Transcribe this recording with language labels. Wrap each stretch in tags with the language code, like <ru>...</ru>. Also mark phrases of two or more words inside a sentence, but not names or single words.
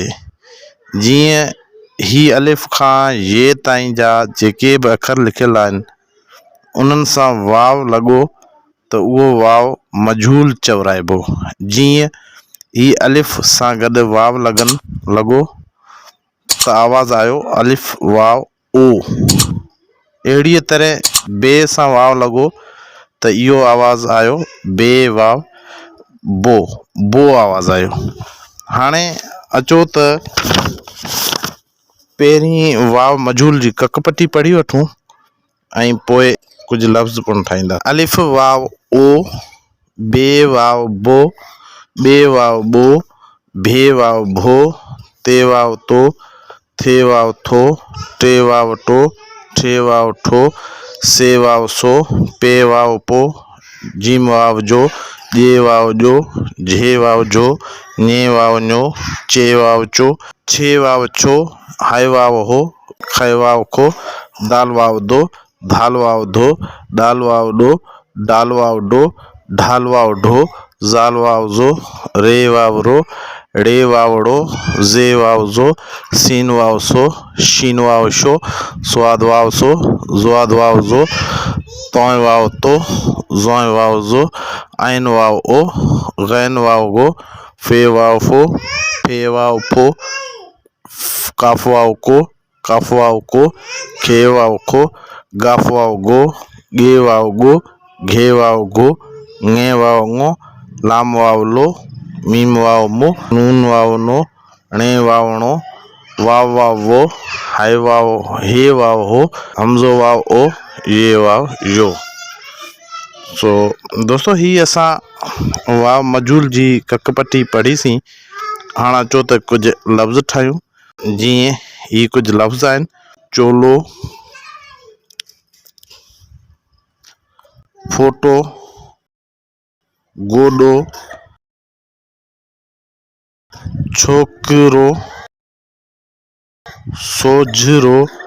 <sd>जीअं ही अलिफ़ खां ये ताईं जा जेके बि अखर लिखियल आहिनि उन्हनि सां वाव लॻो त उहो वाव मजहूल चवराइबो। जीअं ही अलिफ़ सां गॾु वाव लॻो त आवाज़ आयो अलिफ़ वाव ओ। अहिड़ीअ तरह बे सां वाव लॻो त इहो आवाज़ आयो बे वाव बो आवाज़ आयो। हाणे अचो त पहिरीं वाव मजहूल जी ककपटी पढ़ी वठूं ऐं पोइ कुझु लफ़्ज़ पिणु ठाहींदा। अलिफ़ वाव ओ, बे वाव बो, बे वाव बो, भे वाव भो, ते वाव तो, थे वाव थो, टे वाव टो, ठे वाव ठो, से वाव सो, पे वाव पो, जीम वाव जो, जे वाव जो, झे वाव जो, ने वाव ञो, चे वाव चो, छे वाव छो, हाय वाव हो, खे वाव खो, दाल वाव दो, धाल वाव धो, डाल वाव डो, डाल वाव डो, ढाल वाव ढो, ज़ाल वाव ज़ो, रे वाव रो, ड़े वाव ड़ो, ज़े वाव ज़ो, सीन वाव सो, शीन वाव शो, स्वाद वाव सो, ज़्वाद वाव ज़ो, तोय वाव तो, ज़ोय वाव ज़ो, आइन वाव ओ, गैन वाव गो, फे वाव फो, फे वाव फो, काफ वाव को, काफ वाव को, खे वाव खो, गाफ वाव गो, गे वाव गो, घे वाव गो, ङे वाव ङो, लाम वाव लो, मीम वाव मो, नून वाव नो, णे वाव णो, वाव वाव वो, हाय वाव हे वाव हो, हमज़ो वाव ओ, ये वाव यो। सो दोस्तों ही असां वाव मजहूल जी ककपटी पढ़ीसीं। हाणे अचो त कुझु लफ़्ज़ ठाहियूं। जीअं ही कुझु लफ़्ज़ आहिनि चोलो, फोटो, गोॾो, छोकिरो, सोझिरो।</sd>